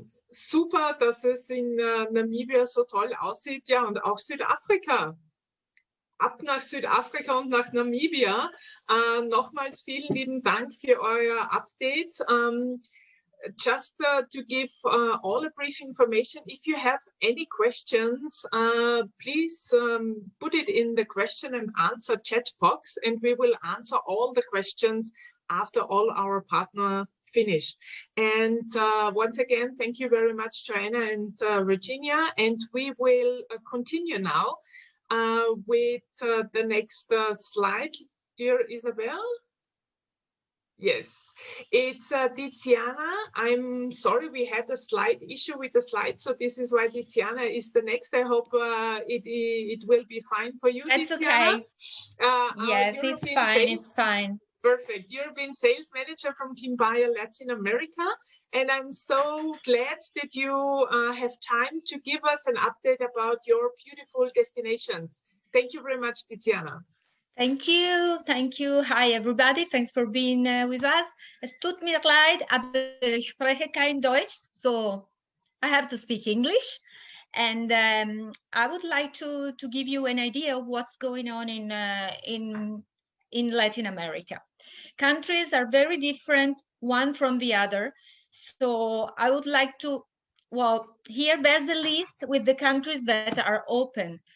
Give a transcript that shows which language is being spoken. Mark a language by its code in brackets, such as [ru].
[de] Super, dass es in Namibia so toll aussieht. Ja, und auch Südafrika. Ab nach Südafrika und nach Namibia. Nochmals vielen lieben Dank für euer Update. [en] Just to give all a brief information, if you have any questions, please put it in the question and answer chat box, and we will answer all the questions after all our partner finish. And once again, thank you very much, Joanna and Virginia. And we will continue now with the next slide. Dear Isabel? Yes, it's Tiziana. I'm sorry, we had a slight issue with the slide, so this is why Tiziana is the next. I hope it will be fine for you, That's Tiziana. okay. Yes, it's fine. It's fine. Perfect. European Sales Manager from Quimbaya, Latin America. And I'm so glad that you have time to give us an update about your beautiful destinations. Thank you very much, Tiziana. Thank you. Thank you. Hi, everybody. Thanks for being with us. [de] Es tut mir leid, aber ich spreche kein Deutsch, [en] so I have to speak English. And I would like to give you an idea of what's going on in Latin America. Countries are very different one from the other. So I would like to, well, here there's a list with the countries that are open.